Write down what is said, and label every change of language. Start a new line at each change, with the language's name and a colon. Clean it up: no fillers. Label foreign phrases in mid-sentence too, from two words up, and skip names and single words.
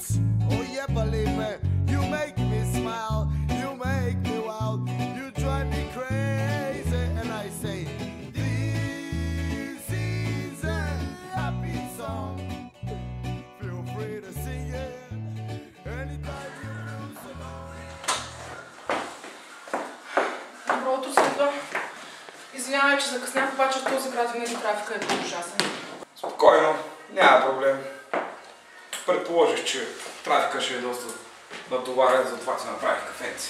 English: Oh yeah, believe me, you make me smile, you make me wild, you drive me crazy, and I say, this is a happy song. Feel free to sing it anytime you feel so lonely.
Bulgarian: Добро утро, Светла. Извинявай, че закъснях, обаче в този град винаги трафика е ужасен. Спокойно, няма проблем. Предположих, че трафика ще е доста натоварен, затова си направих кафенци.